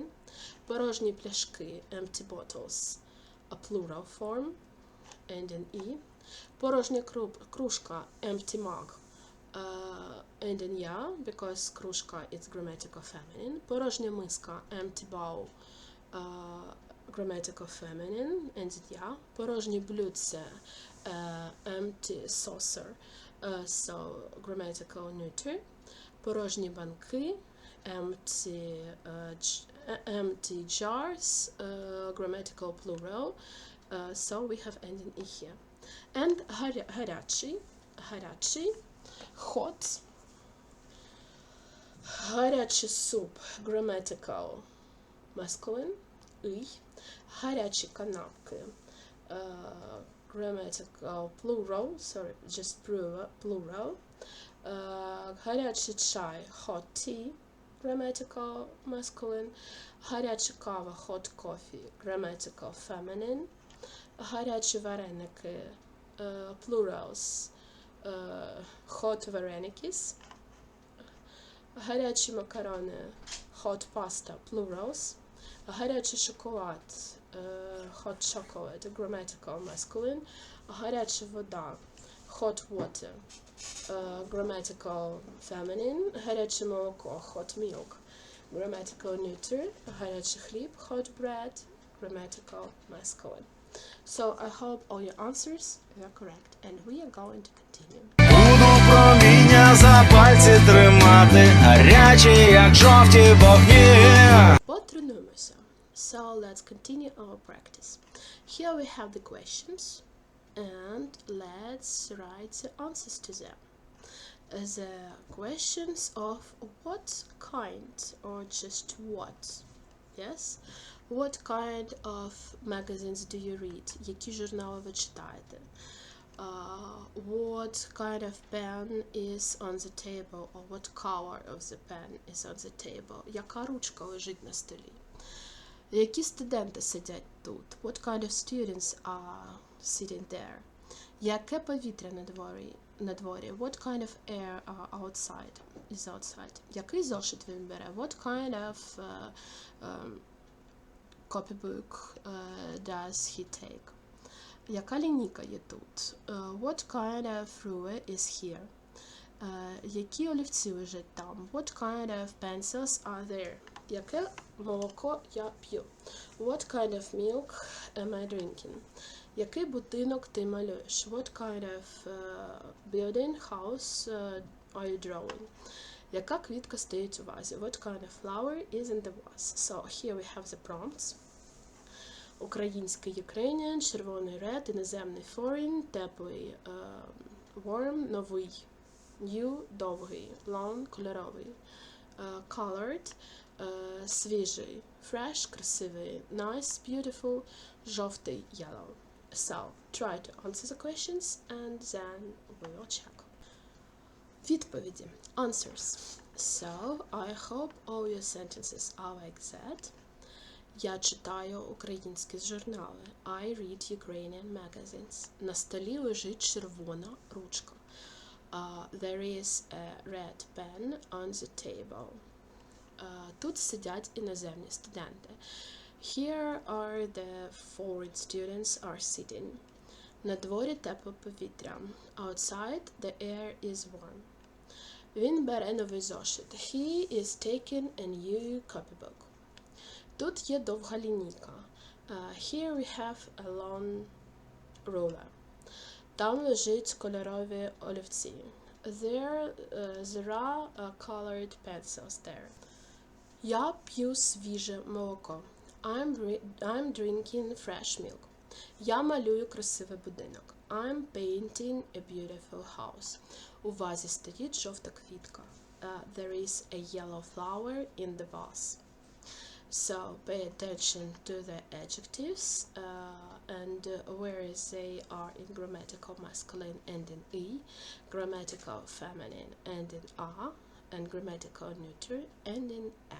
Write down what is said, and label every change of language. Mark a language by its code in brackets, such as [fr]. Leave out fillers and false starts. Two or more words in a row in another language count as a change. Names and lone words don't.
[uk] Порожні пляшки, [en] empty bottles, a plural form, ending "e". [uk] Порожня кружка, [en] empty mug, ending "ya", because кружка is grammatical feminine. [uk] Порожня миска, [en] empty bowl, grammatical feminine, ending "ya". [uk] Порожні блюдце, [en] empty saucer, so grammatical neuter. [uk] Порожні банки, [en] empty jars, grammatical plural, so we have ending "e" here. And гарячий, hot, [uk] Гарячий суп, [en] grammatical masculine, ий. [uk] Гарячі канапки, [en] grammatical plural, sorry, just plural. [uk] Гарячий чай, [en] hot tea, grammatical masculine. [uk] Гаряча кава, [en] hot coffee, grammatical feminine. [uk] Гарячі вареники, [en] plurals, hot varenikis. [uk] Гарячі макарони, [en] hot pasta, plurals. Гарячий шоколад, hot chocolate, grammatical masculine. Гаряча вода, hot water, grammatical feminine. Гаряче молоко, hot milk, grammatical neuter. Гарячий хліб, hot bread, grammatical masculine. So I hope all your answers were correct, and we are going to continue. [uk] Буду проміння за пальці тримати, гарячі, як жовті вогні. Потренуємося. [en] So let's continue our practice. Here we have the questions, and let's write the answers to them. The questions of what kind or just what? Yes? What kind of magazines do you read? [uk] Які журнали ви читаєте? [en] What kind of pen is on the table, or what color of the pen is on the table? [uk] Яка ручка лежить на столі? Які студенти сидять тут? [en] What kind of students are sitting there? [uk] Яке повітря на дворі? [en] What kind of air is outside? [uk] Який зошит він бере? [en] What kind of copybook does he take? [uk] Яка лінійка є тут? [en] What kind of ruler is here? [uk] Які олівці лежать там? [en] What kind of pencils are there? [uk] Яке молоко я п'ю? [en] What kind of milk am I drinking? [uk] Який будинок ти малюєш? [en] What kind of house are you drawing? [uk] Яка квітка стоїть у вазі? [en] What kind of flower is in the vase? So here we have the prompts. Український Ukrainian, червоний red, іноземний foreign, теплий warm, новий new, довгий long, кольоровий colored, свіжий fresh, красивий nice, beautiful, жовтий yellow. So, try to answer the questions and then we will check. [uk] Відповіді. Answers. [en] So, I hope all your sentences are like that. [uk] Я читаю українські журнали. [en] I read Ukrainian magazines. [uk] На столі лежить червона ручка. [en] There is a red pen on the table. [uk] Тут сидять іноземні студенти. [en] Here are the foreign students are sitting. [uk] На дворі тепле повітря. [en] Outside the air is warm. [uk] Він бере новий зошит. [en] He is taking a new copybook. [uk] Тут є довга лінійка. [en] Here we have a long ruler. [uk] Там лежать кольорові олівці. [en] There are colored pencils there. [uk] Я п'ю свіже молоко. [en] I'm drinking fresh milk. [uk] Я малюю красивий будинок. [en] I'm painting a beautiful house. [uk] У вазі стоїть жовта квітка. [en] There is a yellow flower in the vase. So pay attention to the adjectives and where they are in grammatical masculine ending e, grammatical feminine ending a, and grammatical neuter ending a.